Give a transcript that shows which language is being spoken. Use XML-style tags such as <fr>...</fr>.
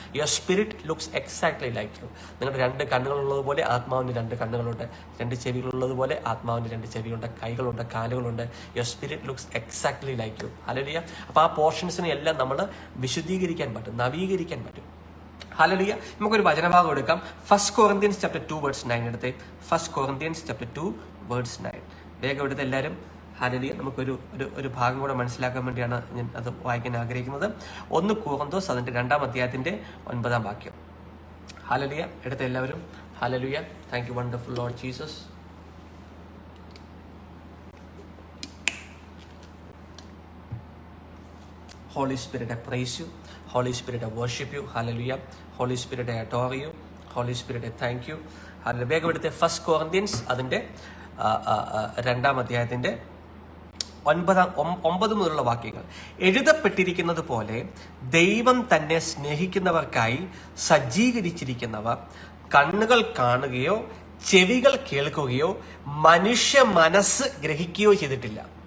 <en>Your spirit looks exactly like you.</en> <ml>നിങ്ങളുടെ 2 കണ്ണുകളുള്ളതുപോലെ ആത്മാവിന് 2 കണ്ണുകളുണ്ട്, 2 ചെവികളുള്ളതുപോലെ ആത്മാവിന് 2 ചെവിയുണ്ട്, കൈകളുണ്ട്, കാലുകളുണ്ട്.</ml> <en>Your spirit looks exactly like you.</en> <ml>Hallelujah. അപ്പൊ ആ പോർഷൻസിനെ എല്ലാം നമ്മൾ വിശുദ്ധീകരിക്കാൻ പറ്റും, നവീകരിക്കാൻ പറ്റും. ഹല്ലേലൂയ. നമുക്കൊരു വചനഭാഗം എടുക്കാം. 1 Corinthians chapter 2 verse 9 എടുത്തേ. 1 Corinthians chapter 2 verse 9 വേഗം എടുത്ത് എല്ലാവരും. ഹല്ലേലൂയ. നമുക്കൊരു ഒരു ഭാഗം കൂടെ മനസ്സിലാക്കാൻ വേണ്ടിയാണ് ഞാൻ അത് വായിക്കാൻ ആഗ്രഹിക്കുന്നത്. 1 Corinthians അതിന്റെ 2-ാം അധ്യായത്തിന്റെ 9-ാം വാക്യം. ഹല്ലേലൂയ. എടുത്ത എല്ലാവരും. Hallelujah.</ml> <en>Thank you wonderful Lord Jesus. Holy Spirit, I praise you. Holy Spirit, I worship you. Hallelujah. Holy Spirit, I adore you. Holy Spirit, I thank you. Hallelujah.</en> <ml>വേഗം എടുത്ത 1 Corinthians അതിന്റെ 2-ാം അധ്യായത്തിന്റെ 9 മുതലുള്ള വാക്യങ്ങൾ. എഴുതപ്പെട്ടിരിക്കുന്നത് പോലെ ദൈവം തന്നെ സ്നേഹിക്കുന്നവർക്കായി സജ്ജീകരിച്ചിരിക്കുന്നവ കണ്ണുകൾ കാണുകയോ ചെവികൾ കേൾക്കുകയോ മനുഷ്യ മനസ്സ് ഗ്രഹിക്കുകയോ ചെയ്തിട്ടില്ല.</ml>